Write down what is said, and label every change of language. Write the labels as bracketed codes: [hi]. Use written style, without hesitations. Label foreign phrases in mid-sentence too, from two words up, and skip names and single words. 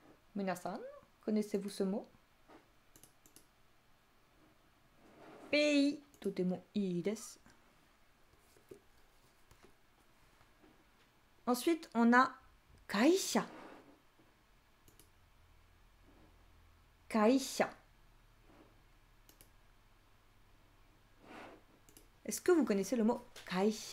[fr] Minasan, connaissez-vous ce mot? Pays, [ja] totemo ii desu. [fr] Ensuite, on a kaisha. Kaisha. Est-ce que vous connaissez le mot kaisha?